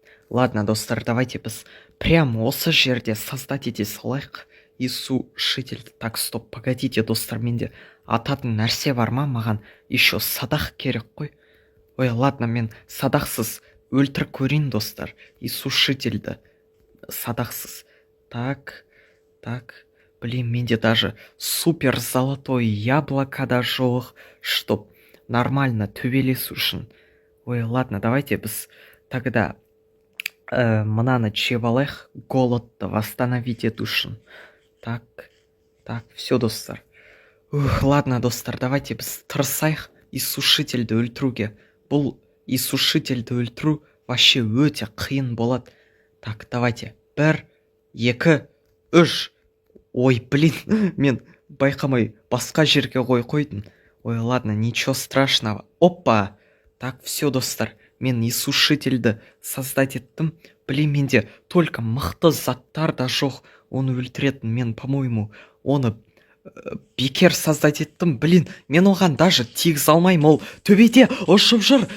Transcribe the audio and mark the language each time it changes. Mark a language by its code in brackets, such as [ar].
[ru] Ладно, [kk] достар, [ru] давайте [kk] біз [ru] прям [kk] осы жерде [ru] создать [kk] ете салайық. [ru] И сушитель... Так, стоп, погодите, [kk] достар, менде ататын нәрсе бар ма? Маған [ru] еще [kk] садақ керек қой. [ru] Ой, ладно, [kk] мен садақсыз өлтіріп көрейін, достар. И сушительді садақсыз. [ru] Так. Блин, [kk] менде [ru] даже супер золотое яблоко [kk] да жоқ, [ru] чтоб нормально [kk] төбелесу үшін. [ru] Ой, ладно, давайте [kk] біз [ru] тогда [kk] мынаны жеп алайық, голодты [ru] восстановить [kk] ету үшін. [ru] Так, все [kk] достар. [ru] Ладно, [kk] достар, [ru] давайте [kk] біз тырысайық и сушительді өлтіруге. Бұл и сушительді өлтіру [ru] вообще [kk] өте қиын болады. [ru] Так, давайте [kk] 1, 2, 3. [ru] Ой, блин, [kk] мен байқамай басқа жерге қойдым. [ru] Ой, ладно, ничего страшного. Опа! [kk] Так, все достар, мен и сушительді создать еттім. [ru] Блин, [kk] менде [ru] только [kk] мықты заттар да жоқ оны өлтіретін. Мен, [ru] по-моему, [kk] оны бекер [ru] создать [kk] еттім. [ru] Блин, [kk] мен оған [ru] даже [kk] тигіз алмайым, ол төбеде ұшып жүр.